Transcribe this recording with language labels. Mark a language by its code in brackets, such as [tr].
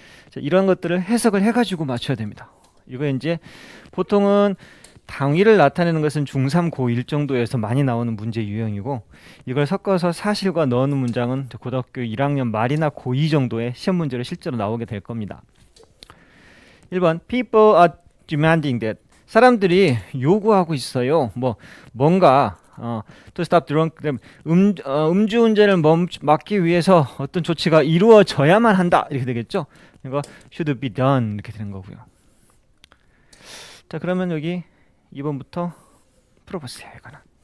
[ko] 자, 이런 것들을 해석을 해가지고 맞춰야 됩니다. 이거 이제 보통은 당위를 나타내는 것은 중3, 고1 정도에서 많이 나오는 문제 유형이고 이걸 섞어서 사실과 넣는 문장은 고등학교 1학년 말이나 고2 정도의 시험 문제로 실제로 나오게 될 겁니다. [en] 1번 People are demanding that. [ko] 사람들이 요구하고 있어요. 뭔가 [en] to stop drunk. [ko] 음주운전을 막기 위해서 어떤 조치가 이루어져야만 한다. 이렇게 되겠죠. 이거 [en] should be done [ko] 이렇게 되는 거고요. 자, 그러면 여기 2번부터 풀어보세요. 이거는.